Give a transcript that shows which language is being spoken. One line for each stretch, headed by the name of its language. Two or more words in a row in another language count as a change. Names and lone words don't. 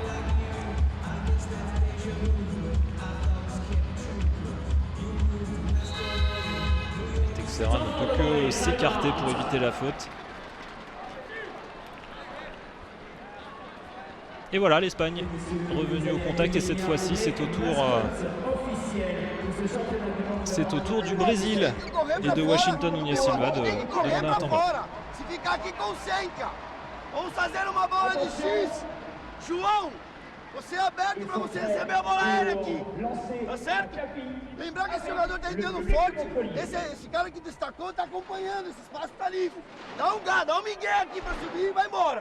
French: Texera ne peut que s'écarter pour éviter la faute. Et voilà, l'Espagne revenue au contact, et cette fois-ci c'est au tour du Brésil et de Washington Nunes Silva de mener un temps mort.
Portuguese: Vamos fazer uma bola de X. João, Você é aberto para você receber a bola aérea aqui. Tá certo? Lembrar que esse jogador tá entrando forte. Esse cara que destacou tá acompanhando. Esse espaço tá livre. Dá um gás, dá um migué aqui para subir e vai embora.